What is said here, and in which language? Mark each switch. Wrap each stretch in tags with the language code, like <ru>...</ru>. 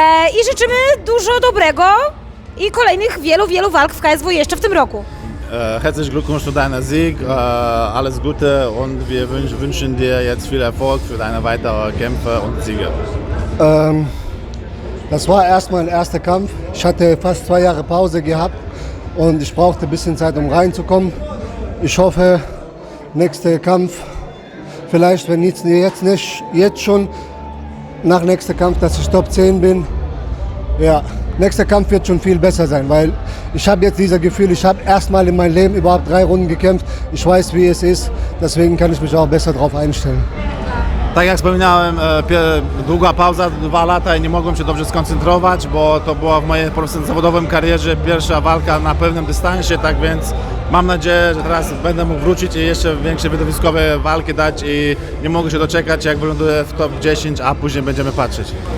<pl>I życzymy dużo dobrego i kolejnych wielu walk w KSW jeszcze w tym roku.</pl> <de>Herzlichen Glückwunsch zu deinem Sieg, alles Gute und wir wünschen dir jetzt viel Erfolg für deine weiteren Kämpfe und Siege. Das war erst mein erster Kampf. Ich hatte fast 2 Jahre Pause gehabt und ich brauchte ein bisschen Zeit, um reinzukommen. Ich hoffe, nächster Kampf, vielleicht wenn jetzt schon, nach nächster Kampf, dass ich Top 10 bin. Ja, nächster Kampf wird schon viel besser sein, weil ich habe jetzt dieses Gefühl, ich habe erstmal in meinem Leben überhaupt 3 Runden gekämpft. Ich weiß, wie es ist, deswegen kann ich mich auch besser darauf einstellen.</de> <pl>Tak jak wspominałem, długa pauza, 2 lata i nie mogłem się dobrze skoncentrować, bo to była w mojej zawodowej karierze pierwsza walka na pewnym dystansie, tak więc mam nadzieję, że teraz będę mógł wrócić i jeszcze większe widowiskowe walki dać i nie mogę się doczekać, jak wyląduję w top 10, a później będziemy patrzeć.</pl>